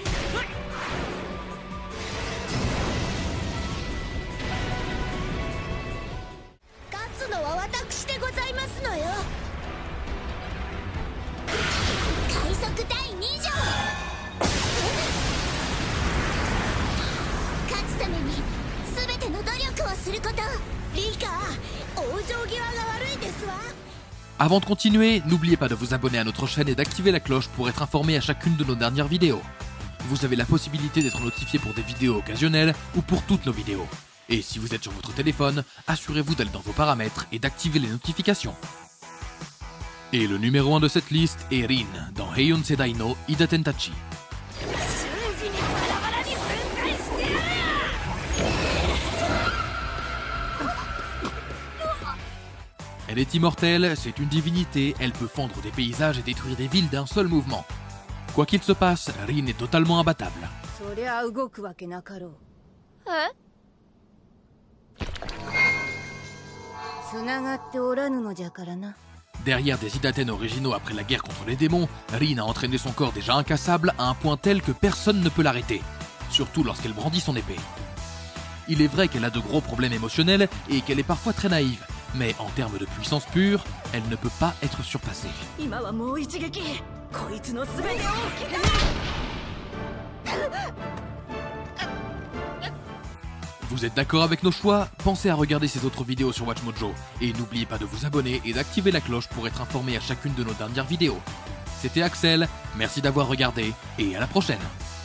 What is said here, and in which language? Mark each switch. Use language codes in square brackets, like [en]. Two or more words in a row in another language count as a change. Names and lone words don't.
[ja] 勝つのは私でございますのよ。快速第2条。勝つために全ての努力をすること。リカ、往生際が悪いですわ。 [fr] Avant de continuer, n'oubliez pas de vous abonner à notre chaîne et d'activer la cloche pour être informé à chacune de nos dernières vidéos. Vous avez la possibilité d'être notifié pour des vidéos occasionnelles ou pour toutes nos vidéos. Et si vous êtes sur votre téléphone, assurez-vous d'aller dans vos paramètres et d'activer les notifications. Et le numéro 1 de cette liste est Rin dans Heion Sedai no Idaten Tachi. Elle est immortelle, c'est une divinité, elle peut fondre des paysages et détruire des villes d'un seul mouvement. Quoi qu'il se passe, Rin est totalement imbattable. [ja] そりゃ動くわけなかろう。え？繋がっておらぬのじゃからな。 [fr] Derrière des Idaten originaux après la guerre contre les démons, Rin a entraîné son corps déjà incassable à un point tel que personne ne peut l'arrêter, surtout lorsqu'elle brandit son épée. Il est vrai qu'elle a de gros problèmes émotionnels et qu'elle est parfois très naïve, mais en termes de puissance pure, elle ne peut pas être surpassée. [ja] 今はもう一撃。こいつの全てを受ける。 [fr] Vous êtes d'accord avec nos choix? Pensez à regarder ces autres vidéos sur WatchMojo et n'oubliez pas de vous abonner et d'activer la cloche pour être informé à chacune de nos dernières vidéos. C'était Axel, merci d'avoir regardé et à la prochaine.